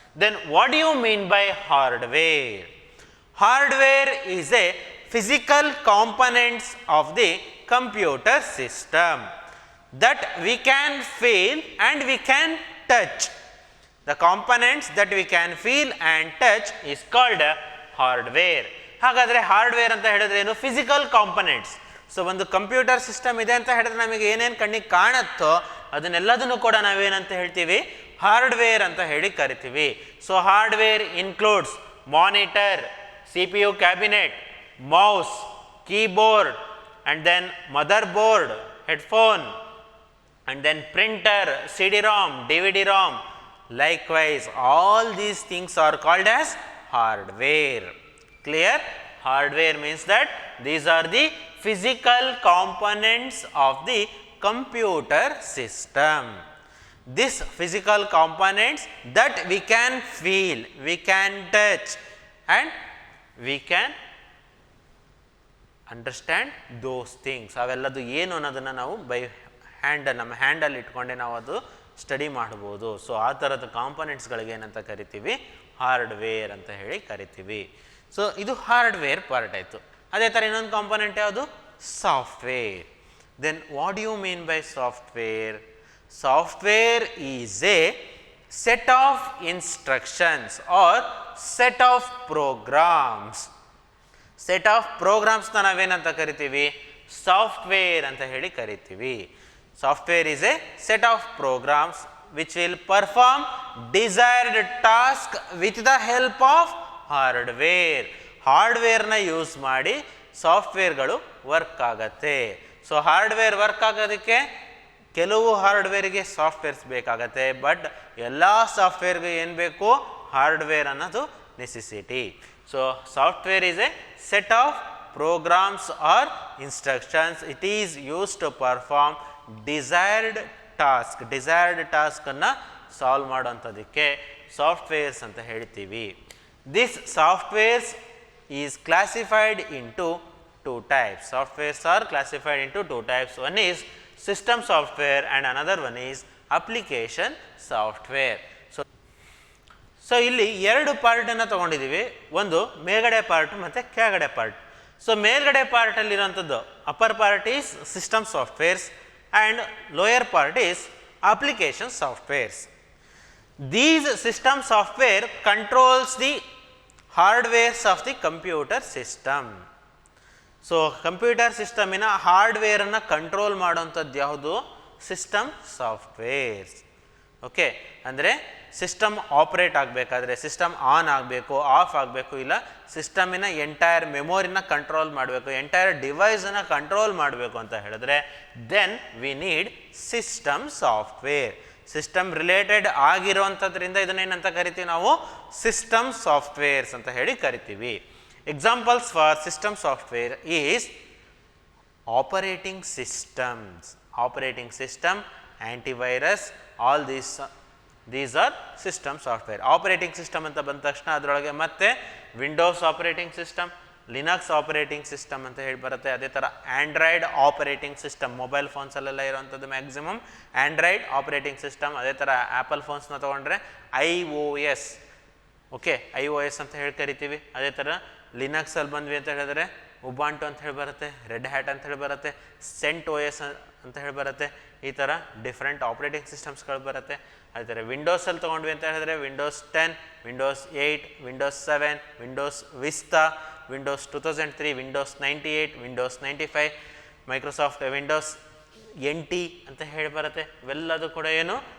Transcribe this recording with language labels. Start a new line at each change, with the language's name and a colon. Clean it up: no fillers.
English: Then what do you mean by hardware? Hardware is a physical components of the computer system that we can feel and we can touch. The components that we can feel and touch is called hardware.
Kannada: ಹಾಗಾದರೆ hardware ಅಂತ ಹೇಳಿದ್ರೆ ಏನು? Physical components. So ಒಂದು computer system ಇದೆ ಅಂತ ಹೇಳಿದ್ರೆ ನಮಗೆ ಏನೇನು ಕಣ್ಣಿಗೆ ಕಾಣುತ್ತೋ ಅದನ್ನೆಲ್ಲದನ್ನು ಕೂಡ ನಾವೇನಂತ ಹೇಳ್ತೀವಿ? ಹಾರ್ಡ್ವೇರ್ ಅಂತ ಹೇಳಿ ಕರಿತೀವಿ.
English: So hardware includes monitor, CPU cabinet, mouse, keyboard, and then motherboard, headphone, and then printer, CD-ROM, DVD-ROM. Likewise, all these things are called as hardware. Clear? Hardware means that these are the physical components of the computer system. These physical components that we can feel, we can touch, and we can understand those things.
Kannada: ಅವೆಲ್ಲದು ಏನು ಅನ್ನೋದನ್ನು ನಾವು ನಮ್ಮ ಹ್ಯಾಂಡಲ್ಲಿ ಇಟ್ಕೊಂಡೆ ನಾವು ಅದು study ಮಾಡ್ಬೋದು. So ಆ ಥರದ ಕಾಂಪೊನೆಂಟ್ಸ್ಗಳಿಗೆ ಏನಂತ ಕರಿತೀವಿ? ಹಾರ್ಡ್ವೇರ್ ಅಂತ ಹೇಳಿ ಕರಿತೀವಿ. ಸೊ ಇದು ಹಾರ್ಡ್ವೇರ್ ಪಾರ್ಟ್ ಆಯಿತು. ಅದೇ ಥರ ಇನ್ನೊಂದು ಕಾಂಪೊನೆಂಟ್ ಯಾವುದು? Software.
English: Then what you mean by software? Software is a set of instructions or set of programs.
Kannada: Set of ಪ್ರೋಗ್ರಾಮ್ಸ್ನ ನಾವೇನಂತ ಕರಿತೀವಿ? ಸಾಫ್ಟ್ವೇರ್ ಅಂತ ಹೇಳಿ ಕರಿತೀವಿ.
English: Software is a set of programs which will perform desired task with the help of hardware.
Kannada: ಹಾರ್ಡ್ವೇರ್ನ use ಮಾಡಿ ಸಾಫ್ಟ್ವೇರ್ಗಳು work ಆಗತ್ತೆ. So hardware work ಆಗೋದಕ್ಕೆ ಕೆಲವು ಹಾರ್ಡ್ವೇರಿಗೆ softwares ಬೇಕಾಗತ್ತೆ, ಬಟ್ ಎಲ್ಲ ಸಾಫ್ಟ್ವೇರ್ಗೆ ಏನು ಬೇಕು? ಹಾರ್ಡ್ವೇರ್ ಅನ್ನೋದು necessity.
English: So software is a set of programs or instructions. It is used to perform desired task.
Kannada: Desired task ಅನ್ನು ಸಾಲ್ವ್ ಮಾಡೋಂಥದಕ್ಕೆ ಸಾಫ್ಟ್ವೇರ್ಸ್ ಅಂತ ಹೇಳ್ತೀವಿ.
English: This softwares is classified into two types. Softwares are classified into two types. One is system software and another one is application software.
Kannada: So ಇಲ್ಲಿ ಎರಡು ಪಾರ್ಟನ್ನು ತೊಗೊಂಡಿದ್ದೀವಿ. ಒಂದು ಮೇಲ್ಗಡೆ part ಮತ್ತು ಕೆಳಗಡೆ ಪಾರ್ಟ್. ಸೊ ಮೇಲ್ಗಡೆ ಪಾರ್ಟಲ್ಲಿರೋಂಥದ್ದು
English: Upper part is system softwares and lower part is application softwares. These system software controls the hardwares of the computer system.
Kannada: So computer ಸಿಸ್ಟಮಿನ ಹಾರ್ಡ್ವೇರನ್ನು control ಮಾಡೋಂಥದ್ದು ಯಾವುದು? System softwares. Okay, ಅಂದರೆ ಸಿಸ್ಟಮ್ ಆಪ್ರೇಟ್ ಆಗಬೇಕಾದ್ರೆ, system on ಆಗಬೇಕು, of ಆಗಬೇಕು, ಇಲ್ಲ ಸಿಸ್ಟಮಿನ entire ಮೆಮೊರಿನ control ಮಾಡಬೇಕು, entire ಡಿವೈಸನ್ನು control ಮಾಡಬೇಕು ಅಂತ ಹೇಳಿದ್ರೆ
English: Then we need system software.
Kannada: System related ಆಗಿರೋವಂಥದ್ರಿಂದ ಇದನ್ನೇನಂತ ಕರಿತೀವಿ ನಾವು? ಸಿಸ್ಟಮ್ ಸಾಫ್ಟ್ವೇರ್ಸ್ ಅಂತ ಹೇಳಿ ಕರಿತೀವಿ.
English: Examples for system software is operating systems, operating system, antivirus, all these are system software.
Kannada: Operating system anta banda takshana adrolage matte Windows operating system, Linux operating system anta heli barutte. Ade tara Android operating system, mobile phones allella iruvantadu maximum Android operating system. Ade tara Apple phones na tagondre iOS, okay, iOS ಅಂತ ಹೇಳಿ ಕರಿತೀವಿ. ಅದೇ ಥರ ಲಿನಕ್ಸಲ್ಲಿ ಬಂದ್ವಿ ಅಂತ ಹೇಳಿದ್ರೆ ಉಬಾಂಟು ಅಂತ ಹೇಳಿ ಬರುತ್ತೆ, ರೆಡ್ ಹ್ಯಾಟ್ ಅಂತ ಹೇಳಿ ಬರುತ್ತೆ, ಸೆಂಟ್ OS ಅಂತ ಹೇಳಿ ಬರುತ್ತೆ. ಈ ಥರ ಡಿಫ್ರೆಂಟ್ ಆಪ್ರೇಟಿಂಗ್ ಸಿಸ್ಟಮ್ಸ್ಗಳು ಬರುತ್ತೆ. ಅದೇ ಥರ ವಿಂಡೋಸಲ್ಲಿ ತೊಗೊಂಡ್ವಿ ಅಂತ ಹೇಳಿದ್ರೆ Windows 10, Windows 8, Windows 7, Windows Vista, Windows 2003, Windows 98, Windows 95, Microsoft Windows NT ಅಂತ ಹೇಳಿ ಬರುತ್ತೆ. ಇವೆಲ್ಲದು ಕೂಡ ಏನು?